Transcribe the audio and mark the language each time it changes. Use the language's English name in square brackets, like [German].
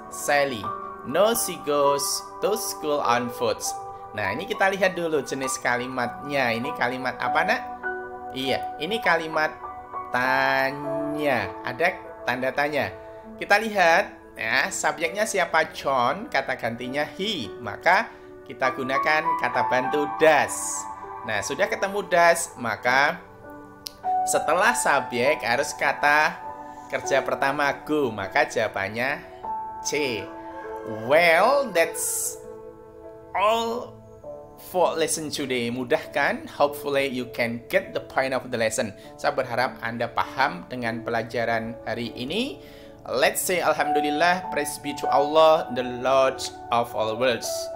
[English] Sally, no, she goes to school on foot. [Indonesian] Nah, ini kita lihat dulu jenis kalimatnya. Ini kalimat apa, nak? Iya, ini kalimat tanya, ada tanda tanya. Kita lihat ya, subjeknya siapa? John, kata gantinya he, maka kita gunakan kata bantu does. Nah, sudah ketemu does, maka setelah subjek harus kata kerja pertama go, maka jawabannya C. [English] Well, that's all for lesson today. [Indonesian] Mudah kan? [English] Hopefully you can get the point of the lesson. [Indonesian] Saya berharap Anda paham dengan pelajaran hari ini. [English] Let's say Alhamdulillah, praise be to Allah, the Lord of all worlds.